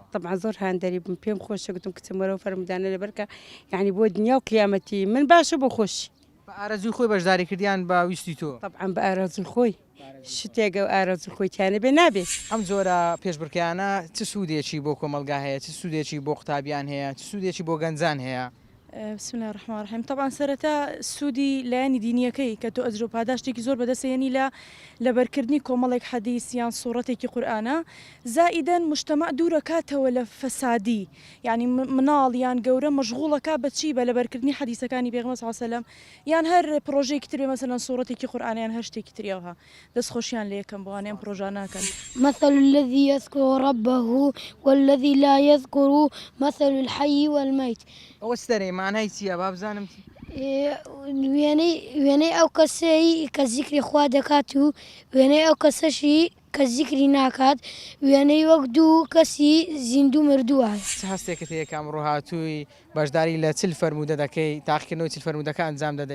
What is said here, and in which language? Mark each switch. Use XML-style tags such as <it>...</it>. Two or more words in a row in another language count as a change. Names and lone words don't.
<ckb>طبعا زۆر هاندەری بم پێم خۆشە گوتم کچمەرەوە فەرمودانە لەبەرکە یعنی بۆ دنیا و قیامەتی من باشە بۆ خۆشی بە ئارەزوی خۆی بەشداری کردیان بە ویستی تۆ طبعا بە ئارازوی خۆی شتێکە و ئارازوی خۆیتیانە بێ نابێ ئەم زۆرە پێشبڕکیانە چ سوودێکی بۆ کۆمەلگا هەیە چ سوودێکی بۆ قوتابیان هەیە چ سوودێکی بۆ گەنجان هەیە</ckb> <ar>بسم الله الرحمن الرحيم</ar> <ckb>طبعا سەرەتا سوودی لایەنی دینیەکەی کە تۆ ئەجر و پاداشتێکی زۆر بەدەستێنی لە بەرکردنی کۆمەڵێک حەدیث یان سوورەتێکی قورئانە زائیدەن مجتەمع دوورەکاتەوە لە فەسادی یعنی مناڵ یان گەورە مەشغوڵەکە بەچی بە لە بەرکردنی حەدیثەکانی پێغەمبەر</ckb> <ar>صلی الله علیه وسلم</ar> <ckb>یان هەر پرۆژەیەکی تر بێ مەسەلەن سوورەتێکی قورئانە یان هەر شتێکی تریەوە دەستخۆشیان لێ یەکەم بۆوانیان پرۆژە ناکەن</ckb> <ar>مثل الذي يذكر ربه والذي لا يذكر مثل الحي والميت</ar> <ckb>ئەوە سەرێ مانای چییە با بزانم وێنەی ئەو کەسەی کە زیکری خوا دەکات و وێنەی ئەو کەسەشی کە زیکری ناکات وێنەی وەک دوو کەسی زیندوو مردووە چ هەستێکت هەیە کە ئەمڕۆ هاتووی بەشداری لە چل فەرمودە دەکەی تاقیکردنەوەی چل فەرمودەکە ئەنجام دەدەی</ckb>